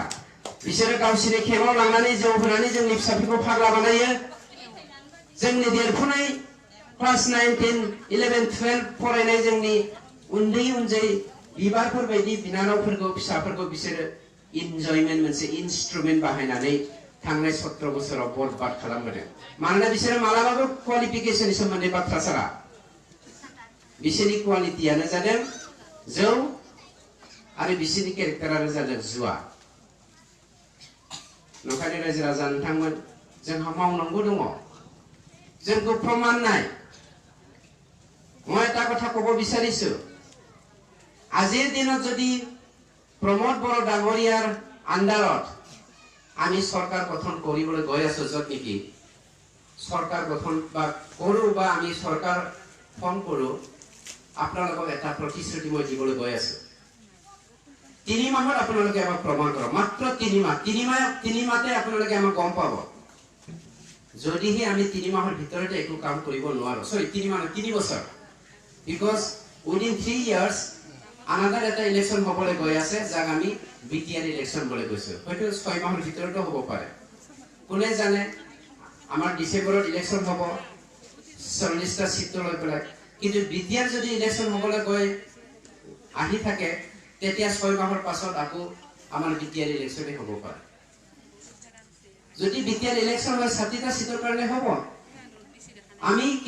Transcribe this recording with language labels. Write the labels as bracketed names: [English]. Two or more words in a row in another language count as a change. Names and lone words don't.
[Bodo] बिसोरो गावसोरनि केम्पआव लांनानै जौ होनानै जोंनि फिसाफोरखौ फाग्ला बानायो जोंनि देरफुनाय क्लास 9, 10, 11, 12 फरायनाय जोंनि उन्दै बिबारफोर बायदि बिनानावफोरखौ फिसाफोरखौ बिसोरो इनजयमेन्ट मोनसे इन्स्ट्रुमेन्ट बाहायनानै थांनाय 17 बोसोराव बरबाद खालामबोदों मानोना बिसोरो मालाबाबो क्वालिफिकेशननि सोमोन्दै बाथ्रा सारा बिसोरनि क्वालिटियानो जादों जौ आरो बिसोरनि केरेक्टारानो जादों जुवा नंखायनो रायजो राजा नोंथांमोन जोंहा मावनांगौ दङ जोंखौ प्रमाण नाय [Assamese] মই এটা কথা ক'ব বিচাৰিছো আজিৰ দিনত যদি প্ৰমোদ বড়ো ডাঙৰীয়াৰ আণ্ডাৰত আমি সরকার গঠন কৰিবলৈ গৈ আছো যত নেকি সরকার গঠন বা কৰো বা আমি সরকার ফর্ম কৰো আপোনালোকক এটা প্ৰতিশ্ৰুতি মই দিবলৈ গৈ আছো 3 মাহত আপোনালোকে আমাক প্ৰমাণ কৰক মাত্ৰ 3 মাহতে আপোনালোকে আমাক গম পাব যদিহে আমি 3 মাহৰ ভিতৰতে একো কাম কৰিব নোৱাৰো সৰি 3 বছৰ [English] because within 3 years [Assamese] আনাদাৰ এটা ইলেকশ্যন হ'বলৈ গৈ আছে যাক আমি বিটিআৰ ইলেকশ্যন বুলি কৈছো হয়তো 6 মাহৰ ভিতৰতো হ'ব পাৰে কোনে জানে আমাৰ ডিসেম্বৰত ইলেকশ্যন হ'ব 40টা সিট লৈ পেলাই কিন্তু বিটিআৰ যদি ইলেকশ্যন হ'বলৈ গৈ আহি থাকে তেতিয়া 6 মাহৰ পাছত আকৌ আমাৰ বিটিআৰ ইলেকশ্যনে হ'ব পাৰে যদি বিটিআৰ ইলেকশ্যন হয় 60টা সিটৰ কাৰণে হ'ব আমি কি